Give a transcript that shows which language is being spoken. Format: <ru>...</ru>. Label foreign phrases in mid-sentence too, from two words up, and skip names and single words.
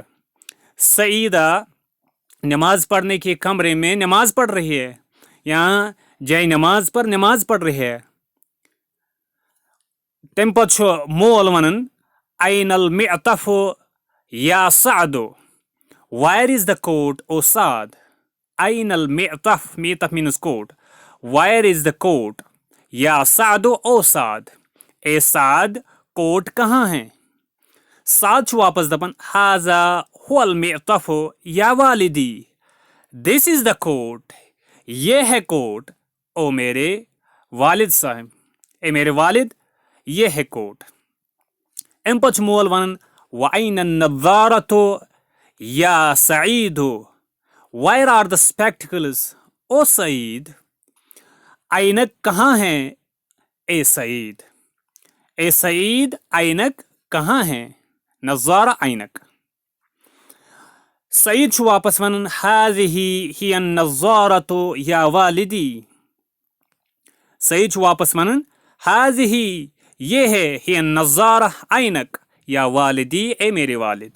<hi>सईदा नमाज पढ़ने के कमरे में नमाज पढ़ रही है, यहाँ जय नमाज पर नमाज पढ़ रही है।</hi> <ks>तम पछ मोल वनन</ks> <ar>أين المعطف يا سعد,</ar> <en>where is the coat o Saad.</en> <ar>أين المعطف,</ar> <en>मिअतफ means coat, where is the coat,</en> <ar>يا سعد</ar> <en>o Saad,</en> <hi>ए साद कोट कहाँ है।</hi> <ks>साद वापस दपन</ks> <ar>هذا هو المعطف يا والدي,</ar> <en>this is the coat,</en> <hi>ये है कोट ओ मेरे वालिद साहब, ए मेरे वालिद ये है कोट।</hi> <ks>अम पछ मोल वनन</ks> <ar>وأين نظارة يا سعيد,</ar> <en>where are the spectacles o Saeed,</en> <hi>ऐनक कहाँ है ए सईद, ए सईद ऐनक कहाँ है। नज़ारा ऐनक।</hi> <ks>सईद वापस वनन</ks> <ar>هذه هي نظارة يا والدي,</ar> <ks>सईद वापस वनन</ks> <ar>هذه</ar> <hi>ये है,</hi> <ar>هي نظارة ऐनक, يا والدي</ar> <hi>ए मेरे वालिद।</hi>